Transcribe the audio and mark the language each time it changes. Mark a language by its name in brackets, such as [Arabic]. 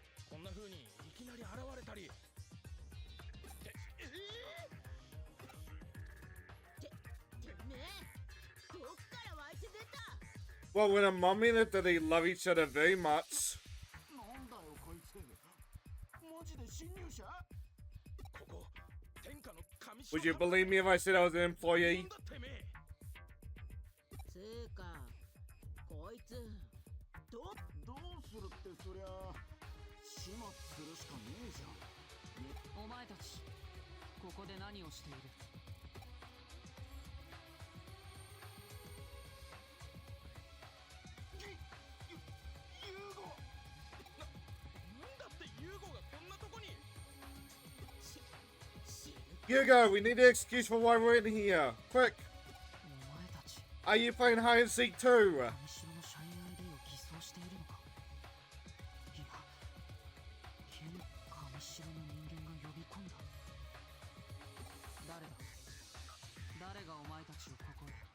[Japanese] こんな風にいきなり現れたり。てめえ、どっから湧いて出た。 [English] Well, when a mummy and a daddy love each other very much. [Japanese] なんだよこいつ。マジで侵入者？ここ天下の神 [English] Would you believe me if I said I was an employee? [Japanese] つうか、こいつどうするってそりゃ始末するしかねえじゃん。お前たち、ここで何をしている？ユーゴ。なんだってユーゴがこんなとこに。 [English] Hugo, we need an excuse for why we're in here. Quick! [Japanese] お前たち、 [English] Are you playing hide and seek too? [Japanese] 神城の社員 ID を偽装しているのか？いや、現神城の人間が呼び込んだ。誰だ？誰がお前たちをここへ？